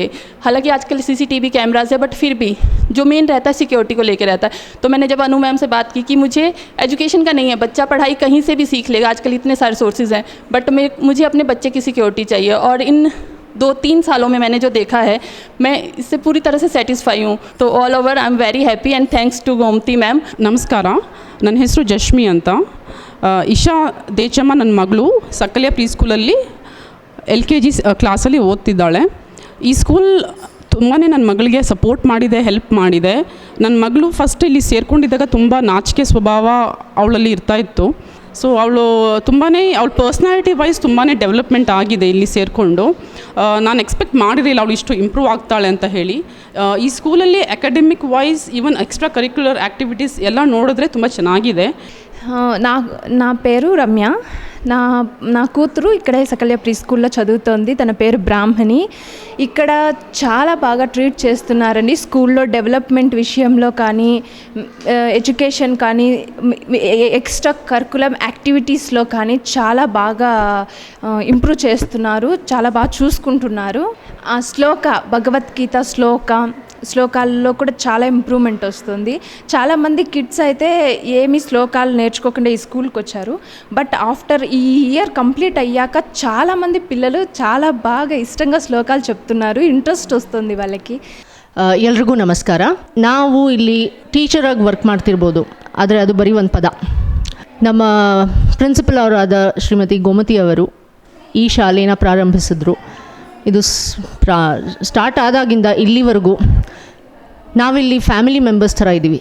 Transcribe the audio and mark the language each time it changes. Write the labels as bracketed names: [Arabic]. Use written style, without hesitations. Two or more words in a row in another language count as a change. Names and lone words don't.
[Hindi] हालांकि आजकल [English] CCTV cameras [Hindi] है, बट फिर भी जो मेन रहता है सिक्योरिटी को लेके रहता है. तो मैंने जब अनु मैम से बात की कि मुझे एजुकेशन का नहीं है, बच्चा पढ़ाई कहीं से भी सीख लेगा, आजकल इतने सारे सोर्सेज हैं, बट मुझे अपने बच्चे की सिक्योरिटी चाहिए. और इन 2-3 सालों में मैंने जो देखा है, मैं इससे पूरी तरह से सेटिस्फाई हूँ. [English] तो all over I am very happy and thanks to Gomati ma'am. [Kannada] ನಮಸ್ಕಾರ, ನನ್ನ ಹೆಸರು ಜಶ್ಮಿ ಅಂತ. ಇಶಾ ದೇಚಮ್ಮ ನನ್ನ ಮಗಳು ಸಕಲ್ಯ ಪ್ರೀ ಸ್ಕೂಲಲ್ಲಿ LKG ಕ್ಲಾಸಲ್ಲಿ ಓದ್ತಿದ್ದಾಳೆ. ಈ ಸ್ಕೂಲ್ ತುಂಬಾ ನನ್ನ ಮಗಳಿಗೆ ಸಪೋರ್ಟ್ ಮಾಡಿದೆ, ಹೆಲ್ಪ್ ಮಾಡಿದೆ. ನನ್ನ ಮಗಳು ಫಸ್ಟ್ ಇಲ್ಲಿ ಸೇರ್ಕೊಂಡಿದ್ದಾಗ ತುಂಬ ನಾಚಿಕೆ ಸ್ವಭಾವ ಅವಳಲ್ಲಿ ಇರ್ತಾಯಿತ್ತು. ಸೊ ಅವಳು ತುಂಬಾ ಅವಳ [English] personality wise [Kannada] ತುಂಬಾ ಡೆವಲಪ್ಮೆಂಟ್ ಆಗಿದೆ ಇಲ್ಲಿ ಸೇರಿಕೊಂಡು. ನಾನು ಎಕ್ಸ್ಪೆಕ್ಟ್ ಮಾಡಿರಲಿಲ್ಲ ಅವಳು ಇಷ್ಟು ಇಂಪ್ರೂವ್ ಆಗ್ತಾಳೆ ಅಂತ ಹೇಳಿ. ಈ ಸ್ಕೂಲಲ್ಲಿ [English] academic wise even extra curricular activities [Kannada] ಎಲ್ಲ ನೋಡಿದ್ರೆ ತುಂಬ ಚೆನ್ನಾಗಿದೆ. [Telugu] నా పేరు రమ్య. నా కూతురు ఇక్కడే సకల్య ప్రీ స్కూల్లో చదువుతోంది. తన పేరు బ్రాహ్మణి. ఇక్కడ చాలా బాగా ట్రీట్ చేస్తున్నారండి. స్కూల్లో డెవలప్మెంట్ విషయంలో కానీ, ఎడ్యుకేషన్ కానీ, [English] extra curriculum activitieslo [Telugu] కానీ చాలా బాగా ఇంప్రూవ్ చేస్తున్నారు, చాలా బాగా చూసుకుంటున్నారు. ఆ భగవద్గీత శ్లోకాల్లో కూడా చాలా ఇంప్రూవ్మెంట్ వస్తుంది. చాలామంది కిడ్స్ అయితే ఏమీ శ్లోకాలు నేర్చుకోకుండా ఈ స్కూల్కి వచ్చారు. [English] but after [Telugu] ఈ [English] year complete [Telugu] అయ్యాక చాలామంది పిల్లలు చాలా బాగా ఇష్టంగా శ్లోకాలు చెప్తున్నారు. ಇಂಟ್ರೆಸ್ಟ್ ವస్తుంది వాళ్ళకి. [Kannada] ಎಲ್ರಿಗೂ ನಮಸ್ಕಾರ. ನಾವು ಇಲ್ಲಿ ಟೀಚರಾಗಿ ವರ್ಕ್ ಮಾಡ್ತಿರ್ಬೋದು, ಆದರೆ ಅದು ಬರೀ ಒಂದು ಪದ. ನಮ್ಮ ಪ್ರಿನ್ಸಿಪಲ್ ಅವರಾದ ಶ್ರೀಮತಿ ಗೋಮತಿ ಅವರು ಈ ಶಾಲೆನ ಪ್ರಾರಂಭಿಸಿದ್ರು. ಇದು ಸ್ಟಾರ್ಟ್ ಆದಾಗಿಂದ ಇಲ್ಲಿವರೆಗೂ ನಾವಿಲ್ಲಿ [English] family members [Kannada] ಥರ ಇದ್ದೀವಿ.